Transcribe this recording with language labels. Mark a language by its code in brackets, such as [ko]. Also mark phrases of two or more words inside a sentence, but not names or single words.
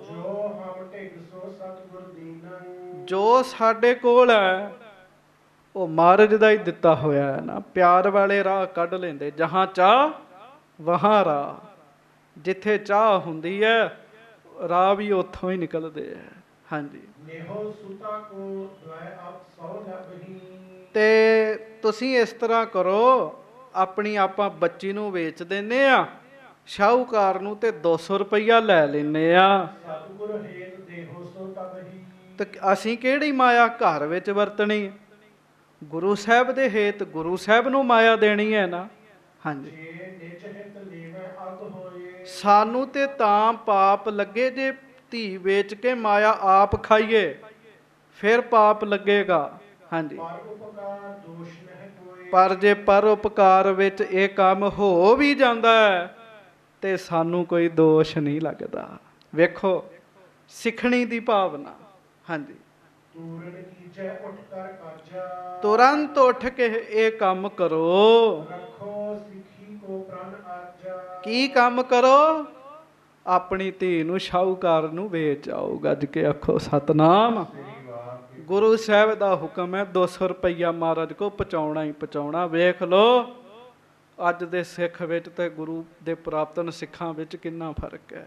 [pa] ਜੋ ਸਾਡੇ ਕੋਲ ਹੈ ਉਹ ਮਹਾਰਾਜ ਦਾ ਹੀ ਦਿੱਤਾ ਹੋਇਆ ਹੈ ਨਾ। ਪਿਆਰ ਵਾਲੇ ਰਾਹ ਕੱਢ ਲੈਂਦੇ, [hi] जहां चाह वहां राह। [pa] ਜਿੱਥੇ ਚਾਹ ਹੁੰਦੀ ਹੈ ਰਾਹ ਵੀ ਉੱਥੋਂ ਹੀ ਨਿਕਲਦੇ ਆ। ਹਾਂਜੀ। [bra] नेहो सुता को द्वय आप सौ लबही। [pa] ਤੇ ਤੁਸੀਂ ਇਸ ਤਰ੍ਹਾਂ ਕਰੋ, ਆਪਣੀ ਆਪਾਂ ਬੱਚੀ ਨੂੰ ਵੇਚ ਦਿੰਨੇ ਆ ਸ਼ਾਹੂਕਾਰ ਨੂੰ ਤੇ 200 ਰੁਪਈਆ ਲੈ ਲੈਨੇ ਆ। [bra] सतगुर हेत देहो सो तबही। [pa] ਤੇ ਅਸੀਂ ਕਿਹੜੀ ਮਾਇਆ ਘਰ ਵਿੱਚ ਵਰਤਣੀ? ਗੁਰੂ ਸਾਹਿਬ ਦੇ ਹੇਤ ਗੁਰੂ ਸਾਹਿਬ ਨੂੰ ਮਾਇਆ ਦੇਣੀ ਹੈ ਨਾ। ਹਾਂਜੀ। [bra] जे निज हित लेवै अग होए। [pa] ਸਾਨੂੰ ਤੇ ਤਾਂ ਪਾਪ ਲੱਗੇ ਜੇ ਧੀ ਵੇਚ ਕੇ ਮਾਇਆ ਆਪ ਖਾਈਏ, ਫਿਰ ਪਾਪ ਲੱਗੇਗਾ। ਹਾਂਜੀ। [bra] पर उपकार दोष नह कोए। [pa] ਪਰ ਜੇ ਪਰ ਉਪਕਾਰ ਵਿੱਚ ਇਹ ਕੰਮ ਹੋ ਵੀ ਜਾਂਦਾ ਹੈ ਤੇ ਸਾਨੂੰ ਕੋਈ ਦੋਸ਼ ਨਹੀਂ ਲੱਗਦਾ। ਵੇਖੋ ਸਿੱਖਣੀ ਦੀ ਭਾਵਨਾ। ਹਾਂਜੀ। [bra] तूरण कीजै उठ कर काजा। [pa] ਤੁਰੰਤ ਉੱਠ ਕੇ ਇਹ ਕੰਮ ਕਰੋ। [bra] रखो सिखी को प्रण आजा। [pa] ਕੀ ਕੰਮ ਕਰੋ? ਆਪਣੀ ਧੀ ਨੂੰ ਸ਼ਾਹੂਕਾਰ ਨੂੰ ਵੇਚ ਆਓ। ਗੱਜ ਕੇ ਆਖੋ ਸਤਨਾਮ। ਗੁਰੂ ਸਾਹਿਬ ਦਾ ਹੁਕਮ ਹੈ 200 ਰੁਪਈਆ ਮਹਾਰਾਜ ਕੋ ਪਹੁੰਚਾਉਣਾ ਹੀ ਪਹੁੰਚਾਉਣਾ। ਵੇਖ ਲਓ ਅੱਜ ਦੇ ਸਿੱਖ ਵਿੱਚ ਤੇ ਗੁਰੂ ਦੇ ਪੁਰਾਤਨ ਸਿੱਖਾਂ ਵਿੱਚ ਕਿੰਨਾ ਫਰਕ ਹੈ।